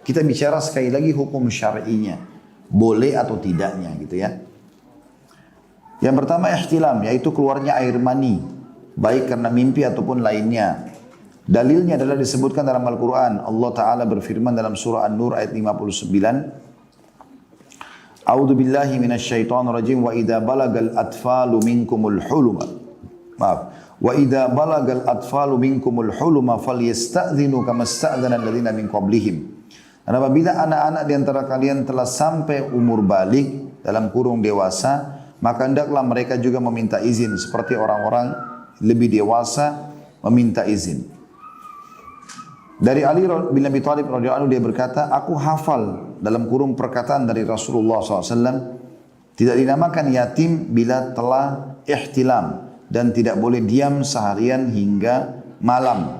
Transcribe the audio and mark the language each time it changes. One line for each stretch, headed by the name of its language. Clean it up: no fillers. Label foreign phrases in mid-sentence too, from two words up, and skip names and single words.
Indonesian: Kita bicara sekali lagi hukum syar'inya. Boleh atau tidaknya gitu ya. Yang pertama ihtilam, yaitu keluarnya air mani, baik karena mimpi ataupun lainnya. Dalilnya adalah disebutkan dalam Al-Quran. Allah Ta'ala berfirman dalam surah An-Nur ayat 59.
Arabic: أعوذ بالله من الشيطان الرجيم. وإذا بلغ الأطفال منكم الحلم. Maaf. وإذا بلغ الأطفال منكم الحلم فليستأذنوا كما استأذن الذين من قبلهم.
Indonesian: Dan apabila anak-anak di antara kalian telah sampai umur balik dalam kurung dewasa, maka hendaklah mereka juga meminta izin seperti orang-orang lebih dewasa meminta izin. Dari Ali bin Abi Thalib
Arabic: رضي الله عنه
Indonesian: dia berkata, aku hafal dalam kurung perkataan dari Rasulullah SAW, tidak dinamakan yatim bila telah ihtilam dan tidak boleh diam seharian hingga malam.